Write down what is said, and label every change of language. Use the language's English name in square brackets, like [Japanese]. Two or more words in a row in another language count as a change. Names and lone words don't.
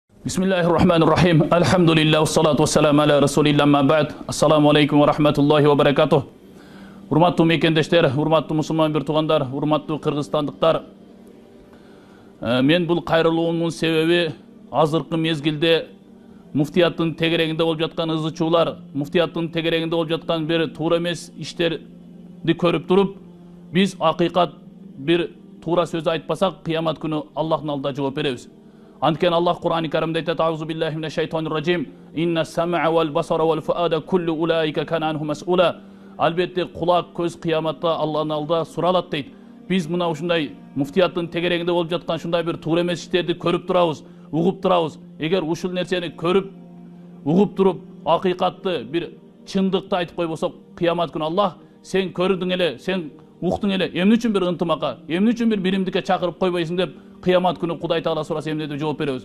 [Arabic] Bismillahirrahmanirrahim. الحمد لله والصلاة والسلام على رسول الله أما بعد. السلام عليكم ورحمة الله وبركاته. [Kyrgyz] Урматтуу мекендештер, урматтуу мусулман бир туугандар, урматтуу кыргызстандыктар. Мен бул кайрылуумдун себеби азыркы мезгилде муфтияттын тегерегинде болуп жаткан ызычуулар, муфтияттын тегерегинде болуп жаткан бир туура эмес иштерди көрүп туруп, биз акыйкат бир туура сөз айтпасак, кыямат күнү Аллахтын алдында жооп беребиз. Анткени Аллах Кур'ан-ы Каримде айтат: [Arabic] "أعوذ بالله من الشيطان الرجيم. إن السمع والبصر والفؤاد كل أولئك كان عنه مسؤولا." [Kyrgyz] Албетте кулак, көз кыяматта Аллахтын алдында суралат дейт. Биз мына ушундай муфтияттын тегерегинде болуп жаткан ушундай бир туура эмес иштерди көрүп турабыз, угуп турабыз. Эгер ушул нерсени көрүп, угуп туруп, акыйкатты бир чындыкты айтып койбосок, кыямат күнү Аллах сен көрдүң эле, сен уктуң эле, эмне үчүн бир ынтымакка, эмне үчүн бир биримдикке чакырып койбойсуң деп кыямат күнү Кудай Таала сураса эмне деп жооп беребиз.